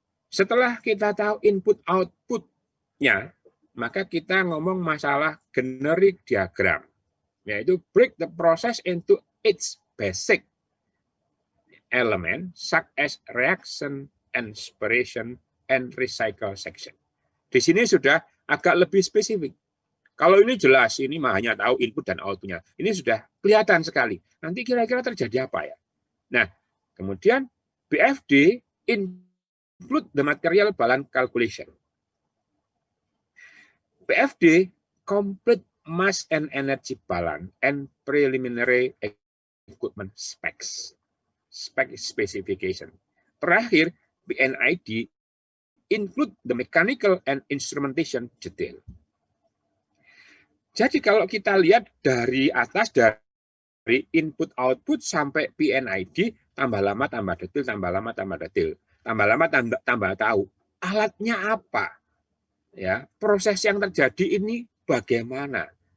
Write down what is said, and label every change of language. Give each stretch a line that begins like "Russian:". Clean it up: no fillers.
Indonesian: Setelah kita tahu input-outputnya, maka kita ngomong masalah
English: generic diagram, yaitu break the process into its basic element, such as reaction, inspiration, and recycle section.
Indonesian: Di sini sudah agak lebih spesifik. Kalau ini jelas, ini hanya tahu input dan outputnya. Ini sudah kelihatan sekali. Nanti kira-kira terjadi apa ya?
English: Nah, kemudian BFD include the material balance calculation. BFD complete mass and energy balance and preliminary equipment specs. Spec specification. Terakhir, PNID include the mechanical and instrumentation detail.
Indonesian: Jadi kalau kita lihat dari atas, dari input output sampai PNID, tambah lama tambah detail, tambah lama tambah detail, tambah lama tambah tahu alatnya apa, ya proses yang terjadi ini bagaimana.